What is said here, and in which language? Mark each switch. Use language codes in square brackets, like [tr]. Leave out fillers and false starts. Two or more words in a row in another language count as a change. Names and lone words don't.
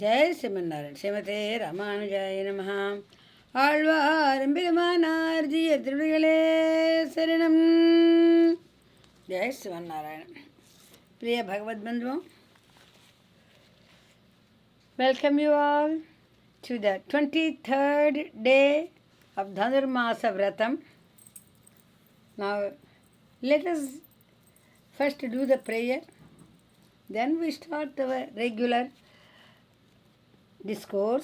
[sa] जय शिवनारायण श्रीमते रामानुजाय नमः. [ta] ஆழ்வார் எம்பெருமானார் ஜீய திருவடிகளே சரணம். [sa] जय शिवनारायण. [te] ప్రియ భగవద్బంధువు, [en] welcome you all to the 23rd day of Dhanurmasa vratam. Now let us first do the prayer, then we start our regular discourse.